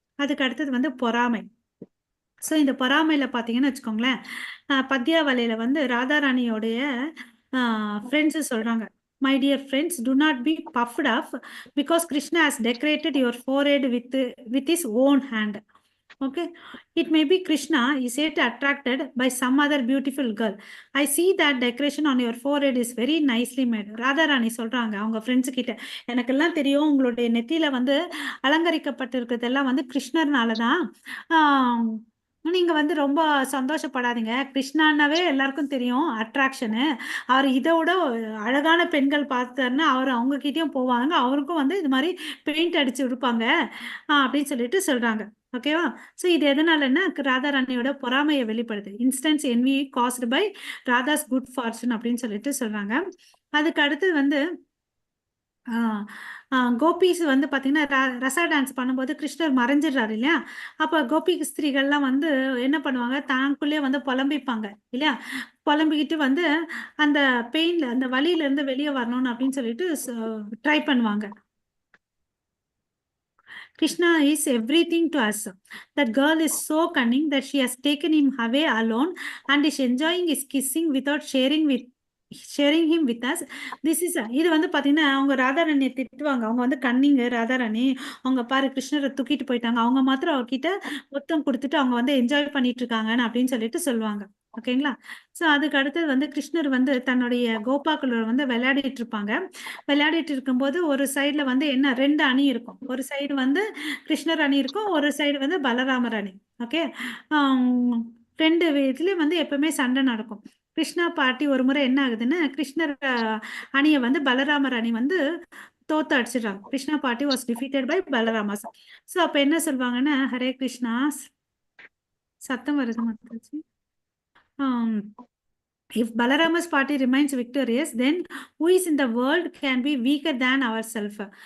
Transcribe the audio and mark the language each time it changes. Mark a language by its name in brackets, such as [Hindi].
[Tamil] அதுக்கு அடுத்தது வந்து பொறாமை. ஸோ இந்த பொறாமையில பார்த்தீங்கன்னு வச்சுக்கோங்களேன், பத்யாவலையில வந்து ராதாராணியோடைய ஃப்ரெண்ட்ஸு சொல்றாங்க, [English] My dear friends, do not be puffed off because Krishna has decorated your forehead with his own hand. Okay, it may be Krishna is yet attracted by some other beautiful girl. I see that decoration on your forehead is very nicely made. [Tamil] Radharani சொல்றாங்க அவங்க friends கிட்ட, எனக்கெல்லாம் தெரியும் உங்களுடைய நெத்தியில வந்து அலங்கரிக்கப்பட்டிருக்கிறதெல்லாம் வந்து கிருஷ்ணர்னால தான். நீங்க வந்து ரொம்ப சந்தோஷப்படாதீங்க. கிருஷ்ணான்னாவே எல்லாருக்கும் தெரியும் அட்ராக்ஷனு. அவர் இதை விட அழகான பெண்கள் பார்த்தாருன்னா அவர் அவங்க கிட்டயும் போவாங்க, அவருக்கும் வந்து இது மாதிரி பெயிண்ட் அடிச்சு விடுப்பாங்க அப்படின்னு சொல்லிட்டு சொல்றாங்க. ஓகேவா? ஸோ இது எதனாலன்னா ராதாராணியோட பொறாமையை வெளிப்படுது. [English] instance envy caused by Radha's good fortune [Tamil] அப்படின்னு சொல்லிட்டு சொல்றாங்க. அதுக்கு அடுத்து வந்து கோபிஸ் வந்து பார்த்தீங்கன்னா ரசா டான்ஸ் பண்ணும்போது கிருஷ்ணர் மறைஞ்சிடுறாரு இல்லையா? அப்போ கோபி ஸ்திரீகள்லாம் வந்து என்ன பண்ணுவாங்க, தாங்குள்ளே வந்து புலம்பிப்பாங்க இல்லையா? புலம்பிக்கிட்டு வந்து அந்த பெயின்ல அந்த வலியிலேருந்து வெளியே வரணும்னு அப்படின்னு சொல்லிட்டு ட்ரை பண்ணுவாங்க. [English] Krishna is everything to us. That girl is so cunning that she has taken him away alone and is enjoying his kissing without sharing him with us. [Tamil] This is இது வந்து பாத்தீங்கன்னா அவங்க ராதாராணியை திட்டுவாங்க. அவங்க வந்து கன்னிங்க ராதாராணி, அவங்க பாரு கிருஷ்ணரை தூக்கிட்டு போயிட்டாங்க, அவங்க மாத்திரம் அவர்கிட்ட மொத்தம் கொடுத்துட்டு அவங்க வந்து என்ஜாய் பண்ணிட்டு இருக்காங்கன்னு அப்படின்னு சொல்லிட்டு சொல்லுவாங்க. ஓகேங்களா? ஸோ அதுக்கு அடுத்தது வந்து கிருஷ்ணர் வந்து தன்னுடைய கோபாக்களோட வந்து விளையாடிட்டு இருப்பாங்க. விளையாடிட்டு இருக்கும்போது ஒரு சைட்ல வந்து என்ன 2 அணி இருக்கும். ஒரு சைடு வந்து கிருஷ்ணர் அணி இருக்கும், ஒரு சைடு வந்து பலராமர் அணி. ஓகே, 2 இதுலயும் வந்து எப்பவுமே சண்டை நடக்கும். கிருஷ்ணா பாட்டி ஒரு முறை என்ன ஆகுதுன்னு கிருஷ்ணர் அணியை வந்து பலராமர் அணி வந்து தோத்து அடிச்சிடுறாங்க. [English] Krishna party was defeated by Balarama's. [Tamil] ஸோ அப்போ என்ன சொல்லுவாங்கன்னா, ஹரே கிருஷ்ணா, சத்தம் வருது Mataji. [English] If Balarama's party remains victorious, then who is in the world can be weaker than ourselves?